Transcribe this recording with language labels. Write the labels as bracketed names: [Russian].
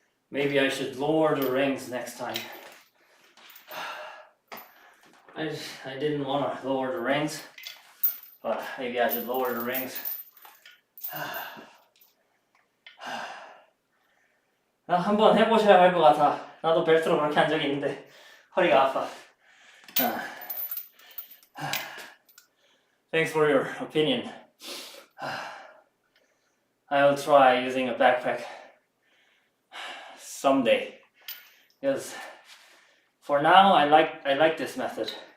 [English] Maybe I should lower the rings next time. I didn't want to lower the rings, but maybe I should lower the rings. [Korean] 한번 해보셔야 할 것 같아. 나도 벨트로 그렇게 한 적이 있는데 허리가 아파. [English] Thanks for your opinion. I'll try using a backpack someday. Because for now, I like this method.